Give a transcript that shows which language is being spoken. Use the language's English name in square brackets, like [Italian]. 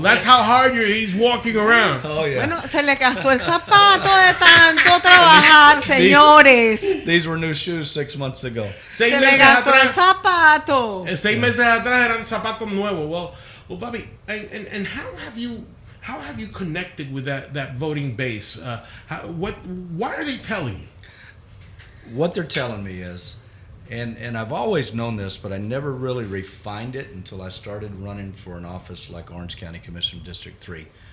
[English] That's how hard he's walking around. Oh, yeah. [Spanish] Bueno, se le gastó el zapato de tanto trabajar, señores. [English] These were new shoes 6 months ago. [Spanish] Se le gastó el zapato. 6 meses atrás eran zapatos nuevos. [English] Well, Bobby, and how have you connected with that voting base? What are they telling you? What they're telling me is, and I've always known this, but I never really refined it until I started running for an office like Orange County Commissioner District 3.